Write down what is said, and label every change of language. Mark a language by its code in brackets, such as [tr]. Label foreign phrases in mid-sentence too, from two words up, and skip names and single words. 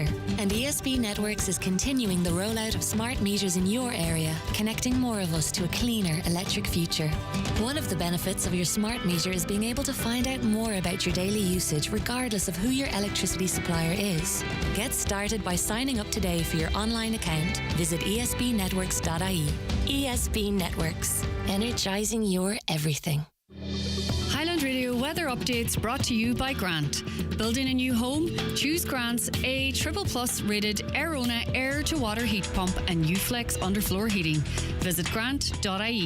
[en] And ESB Networks is continuing the rollout of smart meters in your area, connecting more of us to a cleaner electric future. One of the benefits of your smart meter is being able to find out more about your daily usage regardless of who your electricity supplier is. Get started by signing up today for your online account. Visit esbnetworks.ie. ESB Networks, energising your everything. Highland Radio weather updates brought to you by Grant. Building a new home? Choose Grant's A++ rated Airona air-to-water heat pump and U-Flex underfloor heating. Visit grant.ie.